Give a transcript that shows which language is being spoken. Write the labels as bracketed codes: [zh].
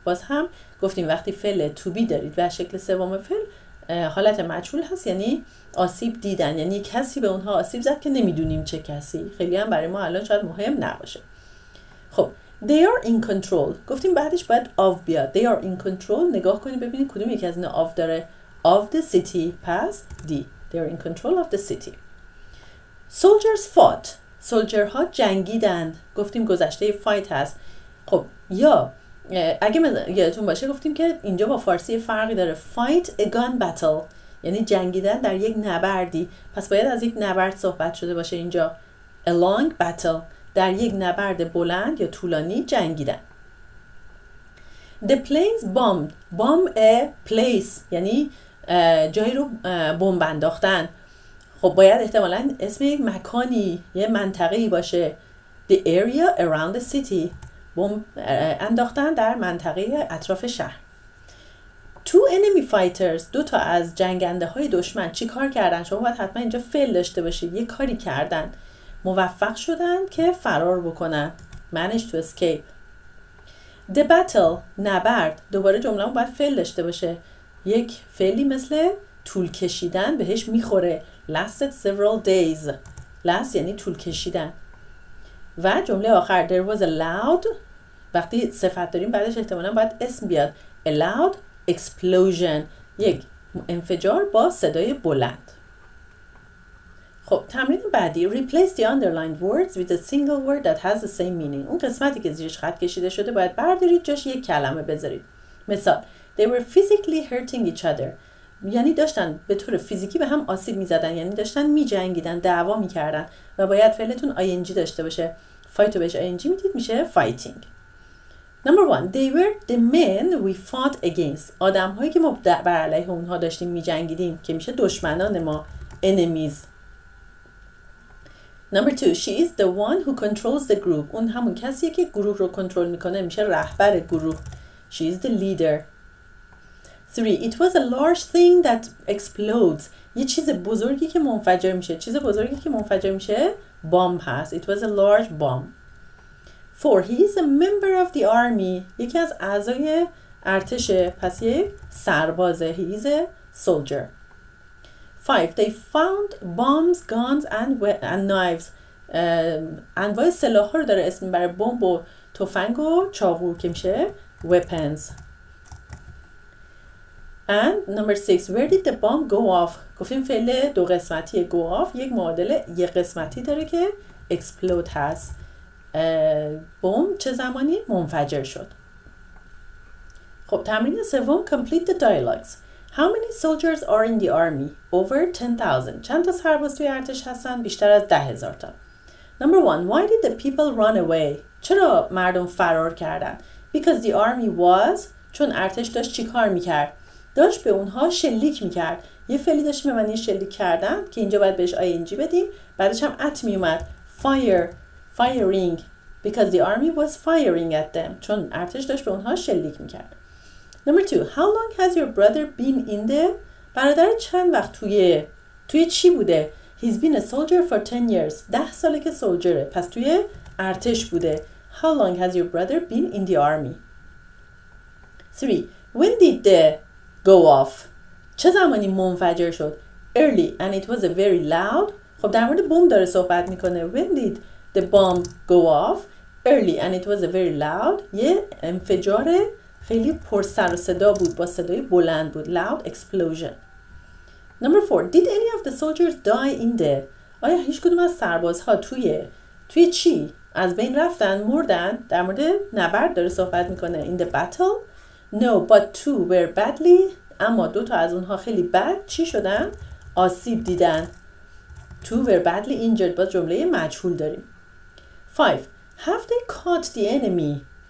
[fa] باز هم گفتیم وقتی فعل to be دارید و شکل سوم فعل حالت مجهول هست، یعنی آسیب دیدن، یعنی کسی به اونها آسیب زد که نمیدونیم چه کسی. خیلی هم برای ما الان شاید مهم نباشه. خب [en] they are in control [fa] گفتیم بعدش باید of بیاد. [en] they are in control [fa] نگاه کنید ببینید کدوم یکی از اینا of داره. [en] of the city پس D. they are in control of the city. soldiers fought soldier [fa] ها جنگیدند. گفتیم گذشته fight هست. خب یا اگه یادتون باشه گفتیم که اینجا با فارسی فرقی داره. [en] fight a gun battle [fa] یعنی جنگیدن در یک نبردی، پس باید از یک نبرد صحبت شده باشه. اینجا [en] a long battle [fa] در یک نبرد بلند یا طولانی جنگیدن. [en] the planes bombed bomb a place [fa] یعنی جایی رو بمب انداختن. خب باید احتمالاً اسم یک مکانی یه منطقه‌ای باشه. [en] the area around the city [fa] بمب انداختن در منطقه اطراف شهر. [en] two enemy fighters [fa] 2 تا از جنگنده های دشمن چی کار کردن؟ شما باید حتما اینجا فعل داشته باشید. یه کاری کردن، موفق شدن که فرار بکنن. [en] manage to escape. the battle نبرد. [fa] دوباره جمله باید فعل داشته باشه. یک فعلی مثل طول کشیدن بهش میخوره. [en] lasted several days. [fa] last یعنی طول کشیدن. و جمله آخر [en] there was a loud [fa] وقتی صفت داریم بعدش احتمالاً باید اسم بیاد. [en] a loud explosion [fa] یک انفجار با صدای بلند. خب تمرین بعدی. [en] replace the underlined words with a single word that has the same meaning. [fa] اون قسمتی که زیرش خط کشیده شده باید بردارید جاش یک کلمه بذارید. مثال [en] they were physically hurting each other [fa] یعنی داشتن به طور فیزیکی به هم آسیب می‌زدن، یعنی داشتن می‌جنگیدن، دعوا می‌کردن و باید فعلتون ing داشته باشه. fight رو بهش ing میدید میشه fighting. [en] Number 1 they were the men we fought against [fa] آدم هایی که ما بر علیه اونها داشتیم می‌جنگیدیم که میشه دشمنان ما enemies. [en] Number 2 she is the one who controls the group [fa] اون همون کسیه که گروه رو کنترل میکنه، میشه رهبر گروه. [en] she is the leader. 3 it was a large thing that explodes [fa] یه چیز بزرگی که منفجر میشه. چیز بزرگی که منفجر میشه بمب هست. [en] it was a large bomb. 4 he is a member of the army [fa] یکی از اعضای ارتشه، پس یک سربازه. [en] he is a soldier. 5. They found bombs, guns and knives. [fa] انواع سلاح ها رو داره اسم برای بمب و تفنگ و چاقو که میشه weapons. [en] And number 6. Where did the bomb go off? [fa] گفتیم فعل دو قسمتی go off یک معادل یک قسمتی داره که explode هست. بمب چه زمانی منفجر شد. خب تمرین سوم [en] complete the dialogues. How many soldiers are in the army? Over 10,000. [fa] چند تا سرباز توی ارتش هستن؟ بیشتر از 10,000 تا. [en] Number 1. Why did the people run away? [fa] چرا مردم فرار کردن؟ [en] Because the army was. [fa] چون ارتش داشت چی کار میکرد؟ داشت به اونها شلیک میکرد. یه فعلی داشت به معنی شلیک کردن که اینجا باید بهش ing بدیم. بعدش هم at میومد. [en] Firing. Because the army was firing at them. [fa] چون ارتش داشت به اونها شلیک میکرد. [en] Number 2. How long has your brother been in there? [fa] برادر چند وقت توی چی بوده؟ [en] He's been a soldier for 10 years. [fa] 10 ساله که سولجره. پس توی ارتش بوده. [en] How long has your brother been in the army? 3. When did the go off? [fa] چه زمانی منفجر شد؟ [en] Early and it was a very loud. [fa] خب در مورد بمب داره صحبت میکنه. [en] When did the bomb go off? Early and it was a very loud. [fa] یه انفجار خیلی پر سر و صدا بود با صدای بلند بود. [en] Loud explosion. Number 4. Did any of the soldiers die in there? [fa] آیا هیچ کدوم از سربازها توی چی از بین رفتن؟ مردن؟ در مورد نبرد داره صحبت میکنه. [en] In the battle? No, but 2 were badly. [fa] اما 2 تا از اونها خیلی بد چی شدن؟ آسیب دیدن. [en] 2 were badly injured. [fa] با جمله مجهول داریم. [en] 5. Have they caught the enemy?